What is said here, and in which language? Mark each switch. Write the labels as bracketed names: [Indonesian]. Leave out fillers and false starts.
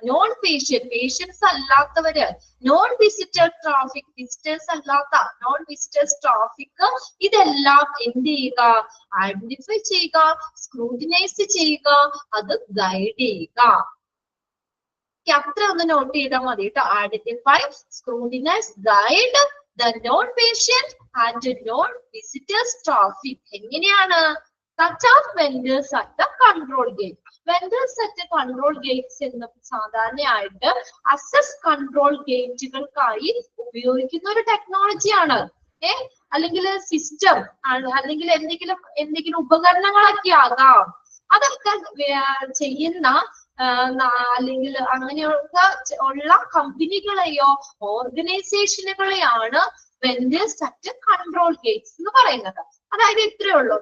[Malayalam] Non patient, patients അല്ലാത്തവര്, non visitor traffic, visitors അല്ലാത്ത, non visitors traffic, ഇതെല്ലാം എന്ത് ചെയ്യുക? ഐഡന്റിഫൈ ചെയ്യുക, സ്ക്രൂട്ടിനൈസ് ചെയ്യുക, അത് ഗൈഡ് ചെയ്യുക. അത്ര ഒന്ന് നോട്ട് ചെയ്താൽ മതി കേട്ടോ. [English] Identify, scrutinise, guide the non-patient and non-visitors traffic. എങ്ങനെയാണ്? such as vendors at the control gate. vendors at the control gates [Malayalam] എന്ന് സാധാരണയായിട്ട് അസസ് കൺട്രോൾ ഗേറ്റുകൾക്കായി ഉപയോഗിക്കുന്ന ഒരു ടെക്നോളജിയാണ്. അല്ലെങ്കിൽ സിസ്റ്റം, അല്ലെങ്കിൽ എന്തെങ്കിലും ഉപകരണങ്ങളൊക്കെ ആകാം. അതൊക്കെ ചെയ്യുന്ന അല്ലെങ്കിൽ അങ്ങനെയൊക്കെ ഉള്ള കമ്പനികളെയോ ഓർഗനൈസേഷനുകളെയാണ് വെൻഡേഴ്സ് അറ്റ് കൺട്രോൾ ഗേറ്റ്സ് എന്ന് പറയുന്നത്. അതായത് ഇത്രയേ ഉള്ളൂ.